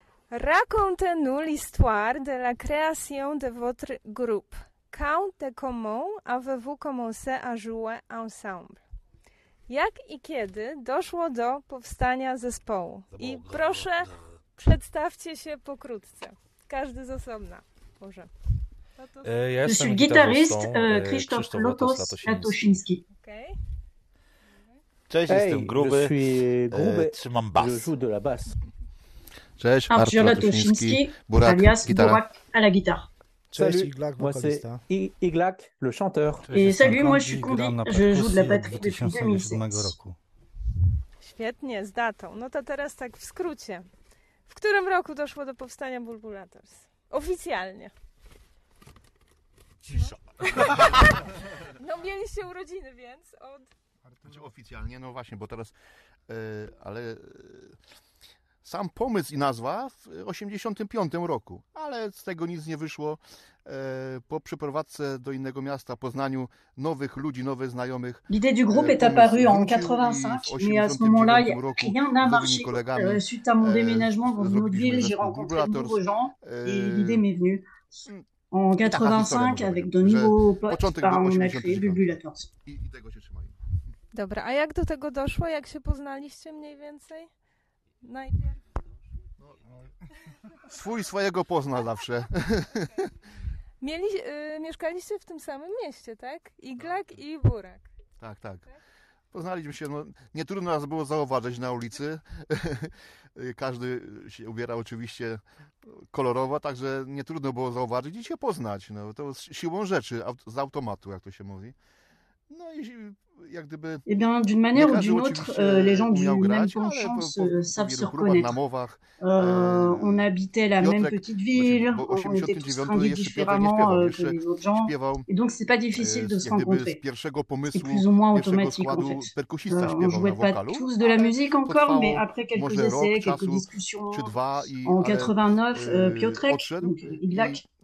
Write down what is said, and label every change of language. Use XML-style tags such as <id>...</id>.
<fr>Racontez-nous l'histoire de la création de votre groupe. Quand et comment avez-vous commencé à jouer ensemble?</fr> <pl>Jak i kiedy doszło do powstania zespołu? I proszę, przedstawcie się pokrótce. Każdy z osobna. Może.</pl> <fr>Je suis le guitariste Christophe Lotos-Latosiński.</fr> <en>Okay.</en> <pl>Cześć, hey, jestem gruby.</pl> <fr>Je suis gruby.</fr> <pl>Trzymam bas.</pl> <fr>Je joue de la basse.</fr> <pl>Cześć, Artur Latuszyński, Burak,</pl> <fr>alias guitare. Burak à la guitare.</fr> <pl>Cześć, Iglak, vocaliste.</pl> <fr>Iglak, le chanteur. Et salut, moi je suis Kondi, je joue de la batterie depuis 2007.</fr> <pl>Świetnie, z datą. No to teraz tak w skrócie. W którym roku doszło do powstania Bulbulators? Oficjalnie. Cisza. No mieliście urodziny, więc od... Oficjalnie, no właśnie, bo teraz... ale... Sam pomysł i nazwa w 85 roku, ale z tego nic nie wyszło. Po przeprowadzce do innego miasta, poznaniu nowych ludzi, nowych znajomych.</pl> <fr>L'idée du groupe est apparue en 85, mais à ce moment-là, rien n'a marché.</fr> <pl>Kolegami,</pl> <fr>suite à mon déménagement dans une autre ville, j'ai rencontré de nouveaux gens et l'idée m'est venue. En 85, avec de nouveaux potes, on a créé Bulbulators.</fr> <pl>Dobra, a jak do tego doszło? Jak się poznaliście mniej więcej? Najpierw. Swój swojego pozna zawsze. Mieszkaliście w tym samym mieście, tak? Iglak i Burak. Tak, tak. Poznaliśmy się, no, nie trudno nas było zauważyć na ulicy. Każdy się ubiera oczywiście kolorowo, także nie trudno było zauważyć i się poznać. No, to siłą rzeczy, z automatu, jak to się mówi. No i jak gdyby...</pl> <fr>Eh bien, d'une manière ou d'une autre, les gens du même penchant savent se reconnaître. On habitait la même petite ville, on était tous trinqués différemment que les autres gens, et donc c'est pas difficile de se rencontrer. C'est plus ou moins automatique, en fait. On jouait pas tous de la musique encore, mais après quelques essais, quelques discussions, en 89, Piotrek, donc Iglak,</fr>